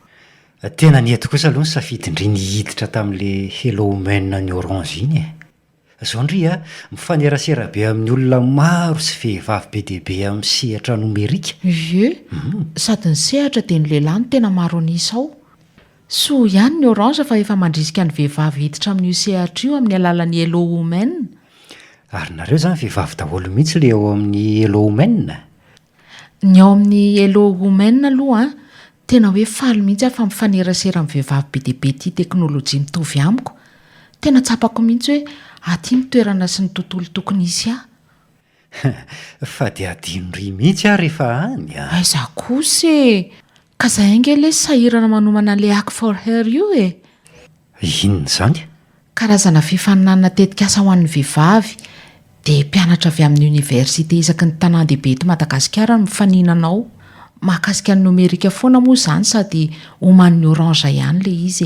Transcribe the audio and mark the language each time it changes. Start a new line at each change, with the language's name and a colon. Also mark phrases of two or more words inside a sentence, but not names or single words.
Malagasy: Tena ny eto kosa aloha ny safidindry ny hiditra tamin'le Hello Women ny Orange iny zao ndry a mifanerasera be amin'ny olona maro sy vehivavy be dehibe amin'ny sehatra nomerika. ie sady ny sehatra dia ny lehilahy no tena maro anisa ao soa ihany ny orange fa efa mandrisika ny vehivavy hiditra amin'io sehatra io amin'ny alalan'ny hello women. Ary nareo zany vehivavy daholo mihitsy le ao amin'ny hello women. Ny ao amin'ny hello women aloha tena hoe faly mihitsy aho fa mifanerasera amin'ny vehivavy be dehibe ity teknôlôjia mitovy amiko. Tena tsapako mihitsy hoe aty ny toerana sy ny tontolo tokony isy Fa dia adinory mihitsy a rehefa any a. aiza kosa ka zay angele sahirana manomana le act for her io Inona zany? karazana fifaninanana tetika asa ho an'ny vehivavy dia mpianatra avy amin'ny oniversite isaky ny tanàn-dehibe eto Madagasikara no mifaninanao. Mahakasika ny nomerika foana moa izany sady homan'ny orange ihany le izy